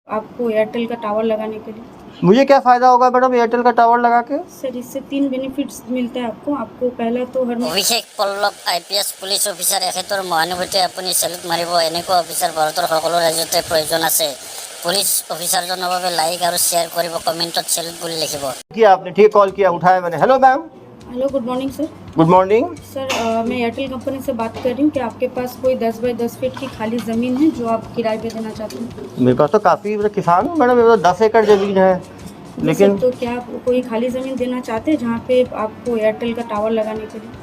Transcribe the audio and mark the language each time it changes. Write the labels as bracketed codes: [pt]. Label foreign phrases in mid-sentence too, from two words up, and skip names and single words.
[hi] आपको एयरटेल का टावर लगाने के लिए। मुझे क्या फ़ायदा होगा मैडम एयरटेल का टावर लगा के? सर इससे 3 बेनिफिट्स मिलता है आपको पहला तो हर [as] অভিষেক পল্লৱ IPS [en] police officer [as] এখেতৰ মহানুভূতি আপুনি চেলুট মাৰিব। এনেকুৱা অফিচাৰ ভাৰতৰ সকলো ৰাজ্যতে প্ৰয়োজন আছে। পুলিচ অফিচাৰজনৰ বাবে লাইক আৰু শ্বেয়াৰ কৰিব, কমেণ্টত চেলুট বুলি লিখিব। [hi] किया आपने ठीक कॉल किया, उठाया मैंने। [en] hello ma'am. hello, good morning sir. good morning [hi] सर मैं एयरटेल कंपनी से बात कर रही हूँ कि आपके पास कोई 10 बाई 10 फीट की खाली ज़मीन है जो आप किराए पे देना चाहते हैं? मेरे पास तो काफ़ी किसान हूँ मैडम, मेरे पास 10 एकड़ ज़मीन है। लेकिन सर, तो क्या आप कोई खाली ज़मीन देना चाहते हैं जहाँ पे आपको एयरटेल का टावर लगाने के लिए?